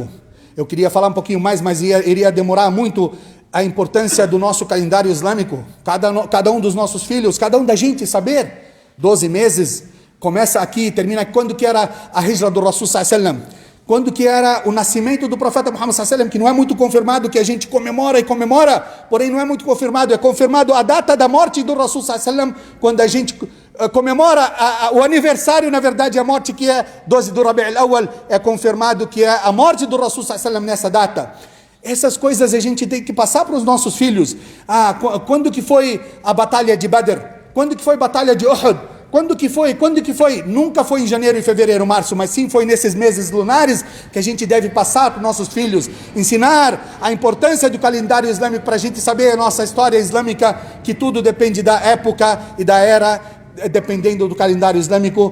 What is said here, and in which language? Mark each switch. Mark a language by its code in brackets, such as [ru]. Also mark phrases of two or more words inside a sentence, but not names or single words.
[pt] Eu queria falar um pouquinho mais, mas iria demorar muito. A importância do nosso calendário islâmico, cada um dos nossos filhos, cada um da gente saber, 12 meses, começa aqui, termina quando que era a hijra do Rasul [ar] صلى الله عليه وسلم, [pt] quando que era o nascimento do profeta Muhammad [ar] صلى الله عليه وسلم, [pt] que não é muito confirmado, que a gente comemora, porém não é muito confirmado, é confirmado a data da morte do Rasul [ar] صلى الله عليه وسلم, [pt] quando a gente comemora o aniversário, na verdade a morte que é 12 do Rabi' al-Awwal, é confirmado que é a morte do Rasul [ar] صلى الله عليه وسلم [pt] nessa data. Essas coisas a gente tem que passar para os nossos filhos. Quando que foi a batalha de Badr? Quando que foi a batalha de Uhud? Quando que foi? Nunca foi em janeiro, fevereiro, março, mas sim foi nesses meses lunares que a gente deve passar para os nossos filhos, ensinar a importância do calendário islâmico para a gente saber a nossa história islâmica, que tudo depende da época e da era, dependendo do calendário islâmico.